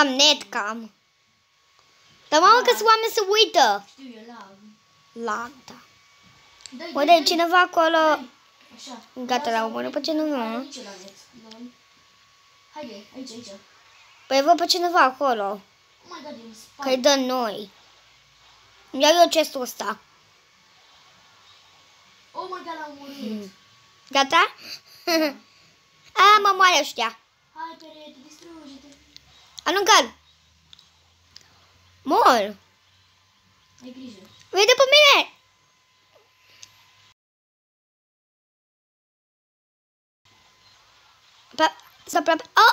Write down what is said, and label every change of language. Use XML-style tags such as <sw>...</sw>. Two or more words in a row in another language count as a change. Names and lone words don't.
<ro>N-am netcam. Dar mamă că sunt oameni să uită. Știu, e lag. Lag, da. Dă-i, Uite, dă-i, cineva acolo. Așa. Gata, l-am omorât pe cineva. Hai, nici la net. Noi. Haide, aici. Păi văd pe cineva acolo.</ro> <en>Oh my god,</en> <ro>e în spate. Că-i dă noi. Îmi iau eu chestul ăsta.</ro> <en>Oh my god,</en> <ro>l-am omorât. Gata? A, mă moare ăștia. Hai, perete, distruge-te. Aruncă-l. Mor. Ai grijă. Vede pe mine. S-a aproape. Oh!</ro>